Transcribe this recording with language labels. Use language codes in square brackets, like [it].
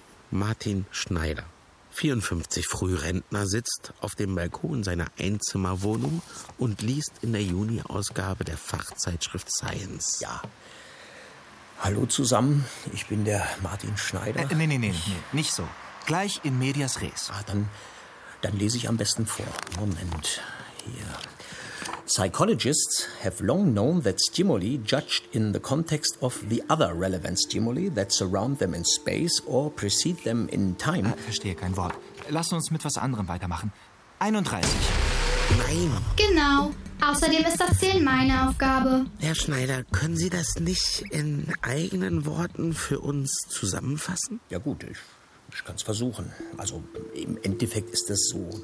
[de] Martin Schneider, 54 Frührentner, sitzt auf dem Balkon seiner Einzimmerwohnung und liest in der Juni-Ausgabe der Fachzeitschrift Science. Ja. Hallo zusammen, ich bin der Martin Schneider. Nee, nicht so. Gleich in medias res. Ah, dann lese ich am besten vor. Moment, hier. [en] Psychologists have long known that stimuli judged in the context of the other relevant stimuli that surround them in space or precede them in time. [de] Ich verstehe kein Wort. Lass uns mit was anderem weitermachen. 31. Nein. Genau. Außerdem ist das Zählen meine Aufgabe. Herr Schneider, können Sie das nicht in eigenen Worten für uns zusammenfassen? Ja gut, ich kann es versuchen. Also im Endeffekt ist das so.